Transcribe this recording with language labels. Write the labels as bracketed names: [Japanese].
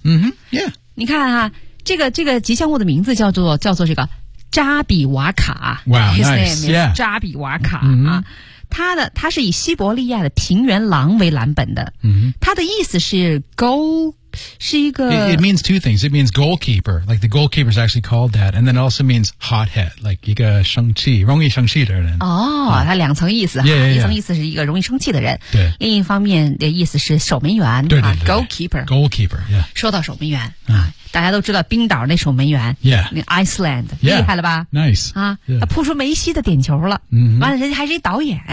[English] Yeah. [Chinese] 你看啊这个吉祥物的名字叫做这个扎比瓦卡。 [English] Wow, nice. [Chinese] 扎比瓦卡、他是以西伯利亚的平原狼为蓝本的。他的意思是 go 是一个 [English] it means two things. It means goalkeeper, like the goalkeeper is actually called that, and then it also means hothead, like [Chinese] 一个生气容易生气的人。哦，它两层意思哈， [English] yeah, yeah, yeah. [Chinese] 一层意思是一个容易生气的人，对。另一方面的意思是守门员，对对对、 [English] 啊、goalkeeper, goalkeeper. Yeah. [Chinese] 说到守门员、啊、大家都知道冰岛那守门员 [English] ，Yeah, Iceland, yeah. [Chinese] 厉害了吧 [English] ？Nice [Chinese] 啊，他、yeah. 扑出梅西的点球了，嗯、mm-hmm. ，完了人家还是一导演，